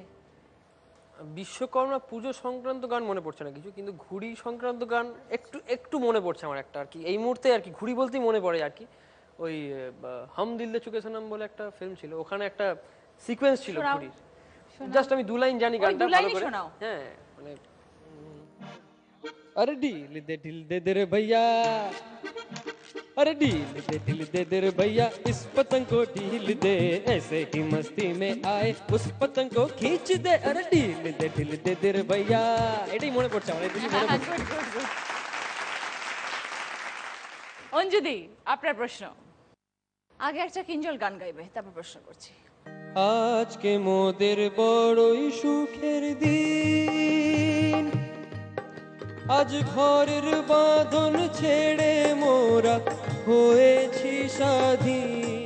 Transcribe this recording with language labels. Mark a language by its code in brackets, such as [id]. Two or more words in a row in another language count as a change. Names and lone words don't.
[bn] বিশ্বকর্মা পুজো সংক্রান্ত গান মনে পড়ছে না কিছু, কিন্তু ঘুড়ি সংক্রান্ত গান একটু একটু মনে পড়ছে আমার একটা আর কি, এই মুহূর্তে আর কি, ঘুড়ি বলতেই মনে পড়ে আর কি, ওই হাম দিল দে চুকে সনম বলে একটা ফিল্ম ছিল, ওখানে একটা সিকোয়েন্স ছিল শোনাও, ঘুড়ির, শোনাও। জাস্ট আমি 2 লাইন জানি ওই গানটা দু ভালো লাইনই করে। শোনাও। হ্যাঁ, মানে [hi] अरे ढील दे रे भैया, अरे ढील दे रे भैया, इस पतंग को ढील दे, ऐसे ही मस्ती में आए उस पतंग को खींच दे, अरे ढील दे रे भैया। [bn] এটাই মনে পড়ছে আমার, এটাই মনে পড়ছে। [en] Good, good, good. [bn] অঞ্জুদি, আপনার প্রশ্ন। আগে একটা কিঞ্জল গান গাইবে, তারপর প্রশ্ন করছি। আজকে মোদের বড়ই সুখের দিন, আজ ঘরের বাঁধন ছেড়ে মোরা হয়েছি স্বাধীন।